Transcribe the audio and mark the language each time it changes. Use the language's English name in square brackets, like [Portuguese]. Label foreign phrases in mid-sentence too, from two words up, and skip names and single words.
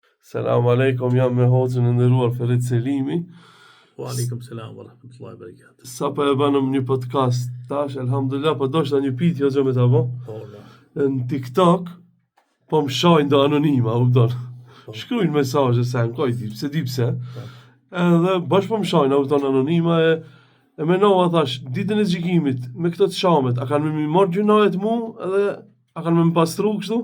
[Arabic] السلام عليكم, [Albanian] jam me hoxhën e nderuar Ferit Selimi. [Arabic] وعليكم السلام ورحمة الله وبركاته. [Albanian] Sa po e banëm një podcast tash, elhamdulillah, po doshta një pyetje hoxha me ta bë. Në TikTok po më shojnë do anonima, kupton. Shkruajnë mesazhe se ankoj di pse. Edhe bash po më shojnë, kupton, anonima e menova thash, ditën e gjykimit me këto të shamet, a kanë më marr gjunahet mu edhe a kanë më pastru kështu?